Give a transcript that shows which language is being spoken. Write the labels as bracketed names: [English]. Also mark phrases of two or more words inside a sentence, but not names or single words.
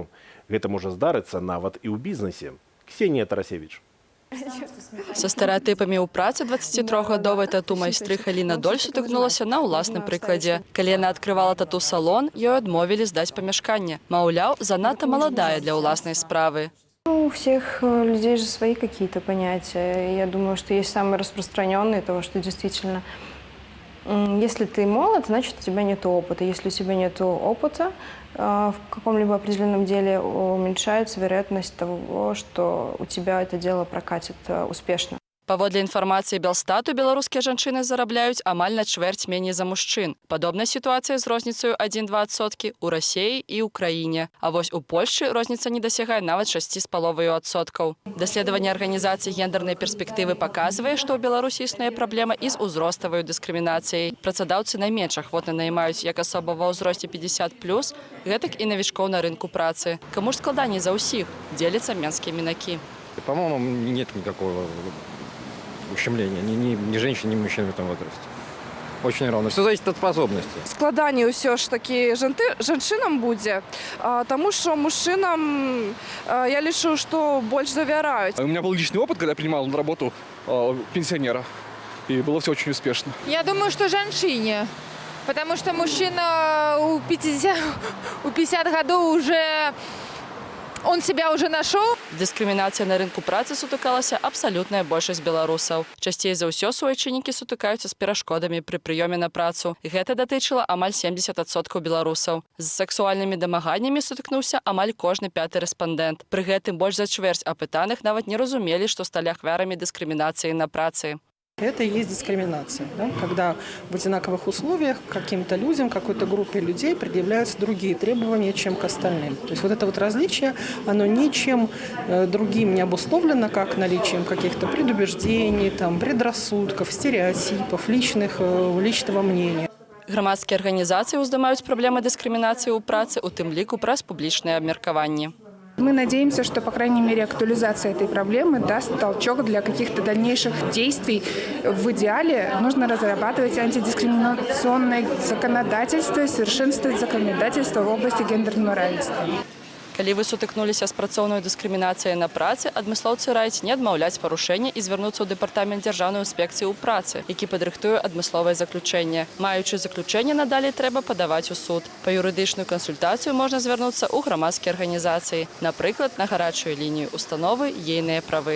[Belarusian] Гэта можа здарыцца нават і ў бізнесе. Ксенія Тарасевіч. Са стэрэатыпамі ў працы 23гадовай тату-майстры Халіна Доль сутыкнулася на ўласным прыкладзе. Калі яна адкрывала тату-салон, ёй адмовілі здаць памяшканне. Маўляў, занадта маладая для ўласнай справы. [Russian] У всех людей же свои какие-то понятия. Я думаю, что есть самые распространенные, того, что действительно, если ты молод, значит, у тебя нет опыта. Если у тебя нет опыта, в каком-либо определенном деле, уменьшается вероятность того, что у тебя это дело прокатит успешно. [Belarusian] Паводле інфармацыі Белстату, беларускія жанчыны зарабляюць амаль на чвэрць меней за мужчын. Падобная сітуацыя з розніцаю 1–2% у Расіі і ў краіне. А вось у Польшчы розніца не дасягае нават 6,5%. Даследаванне арганізацыі гендернай перспектывы паказвае, што ў Беларусі існуе праблема і з узроставай дыскрымінацыяй. Працадаўцы найменш ахвотна наймаюць як асоба ва ўзросце 50+, гэтак і навічкоў на рынку працы. Каму ж складаней за ўсіх? Дзеляцца менскія мінакі. [Russian] По-моему, нет никакого ущемления ни женщин, ни мужчин в этом возрасте. Очень равно. Все зависит от способности. [Belarusian] Складаней ўсё ж таки жанчынам будзе, [Russian] тому что мужчинам я лічу, что больше доверяют. У меня был личный опыт, когда я принимал на работу пенсионера, и было все очень успешно. Я думаю, что женщине, потому что мужчина у 50 годов уже... Он себя уже нашел. [Belarusian] Дыскрымінацыя на рынку працы сутыкалася абсалютная большасць беларусаў. Часцей за ўсё суайчыннікі сутыкаюцца з перашкодамі пры прыёме на працу. Гэта датычыла амаль 70% беларусаў. З сексуальнымі дамаганнямі сутыкнуўся амаль кожны 5-й рэспандэнт. Пры гэтым больш за чвэрць апытаных нават не разумелі, што сталі ахвярамі дыскрымінацыі на працы. [Russian] Это и есть дискриминация, да? Когда в одинаковых условиях каким-то людям, какой-то группе людей предъявляются другие требования, чем к остальным. То есть вот это вот различие, оно ничем другим не обусловлено, как наличием каких-то предубеждений, там, предрассудков, стереотипов, личного мнения. [Belarusian] Грамадскія арганізацыі ўздымаюць праблемы дыскрымінацыі ў працы, у тым ліку праз публічныя абмеркаванні. [Russian] Мы надеемся, что, по крайней мере, актуализация этой проблемы даст толчок для каких-то дальнейших действий. В идеале нужно разрабатывать антидискриминационное законодательство и совершенствовать законодательство в области гендерного равенства. [Belarusian] Калі вы сутыкнуліся з працоўнай дыскрымінацыяй на працы, адмыслоўцы раяць не адмаўляць парушэння і звярнуцца ў дэпартамент дзяржаўнай інспекцыі ў працы, які падрыхтуе адмысловае заключэнне. Маючы заключэнне, надалей трэба падаваць у суд. Па юрыдычную кансультацыю можна звярнуцца ў грамадскія арганізацыі, напрыклад, на гарачую лінію установы «Ейныя правы».